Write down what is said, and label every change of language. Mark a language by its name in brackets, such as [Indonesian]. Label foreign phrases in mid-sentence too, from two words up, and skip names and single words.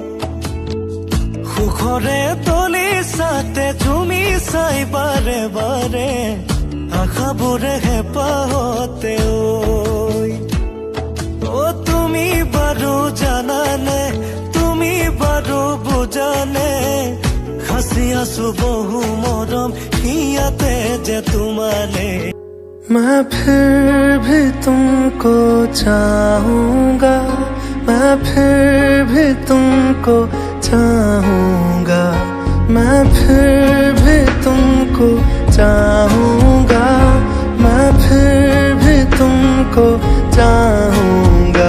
[Assamese] সুখৰে তলিছাতে তুমি চাই বাৰে বাৰে, আশাবোৰে হেঁপাহতে ঐ। অ' তুমি বাৰু জানানে, তুমি বাৰু বুজানে, সাঁচি আছো বহু মৰম ইয়াতে যে তোমালে। [Hindi] मैं फिर भी तुमको चाहूँगा, मैं फिर भी तुमको चाहूँगा, मैं फिर भी तुमको चाहूँगा, मैं फिर भी तुमको चाहूँगा।